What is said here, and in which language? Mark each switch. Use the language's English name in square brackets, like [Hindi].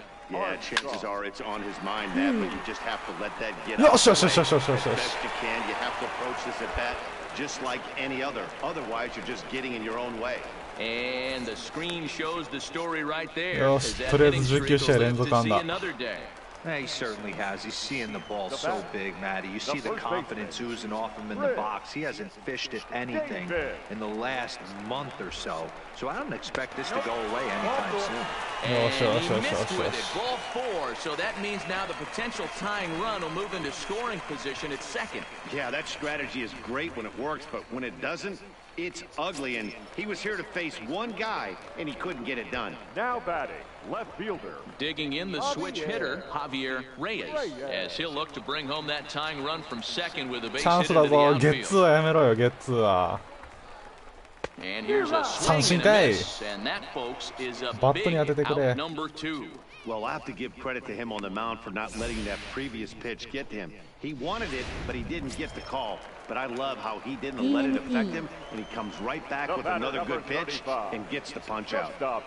[English] Yeah, chances are it's on his mind that, but you just have to let that get out. Best you can. You have to approach this at bat just like any other. Otherwise, you're just getting in your own way. And the screen shows the story right there. [Japanese] よし、とりあえず19試合連続安打。 [English] He certainly has. He's seeing the ball so big, Matty. You see the confidence oozing off him in the box. He hasn't fished at anything in the last month or so. So I don't expect this to go away anytime soon. And he missed with it. Ball 4. So that means now the potential tying run will move into scoring position at second. Yeah, that strategy is great when it works, but when it doesn't, it's ugly. And he was here to face one guy, and he couldn't get it done. Now batting, left fielder. Digging in the switch hitter, Javier Reyes, as he'll look to bring home that tying run from second with a base hit into the outfield. [Japanese] ゲッツーはやめろよ、ゲッツーは。 [English] And here's a swing and a miss, and that, folks, is a big out number 2. Well, I'll have to give credit to him on the mound for not letting that previous pitch get to him. He wanted it, but he didn't get the call. But I love how he didn't let it affect him, and he comes right back with another good pitch and gets the punch out.